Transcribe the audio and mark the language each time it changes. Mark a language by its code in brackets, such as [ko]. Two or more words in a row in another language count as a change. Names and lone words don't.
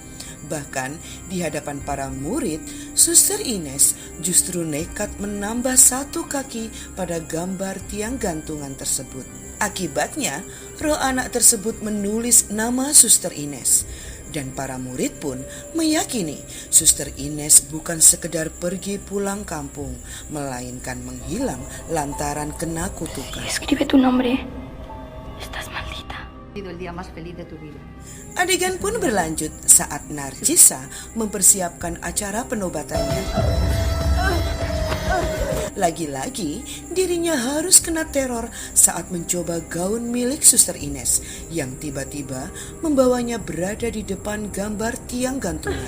[id] Bahkan di hadapan para murid, Suster Ines justru nekat menambah satu kaki pada gambar tiang gantungan tersebut. Akibatnya, roh anak tersebut menulis nama Suster Ines. Dan para murid pun meyakini Suster Ines bukan sekedar pergi pulang kampung, melainkan menghilang lantaran kena kutukan. [es] Escribe tu nombre. Estás maldita. El día más feliz de tu vida. [id] Adegan pun berlanjut saat Narcisa mempersiapkan acara penobatannya. Lagi-lagi dirinya harus kena teror saat mencoba gaun milik Suster Ines yang tiba-tiba membawanya berada di depan gambar tiang gantungan.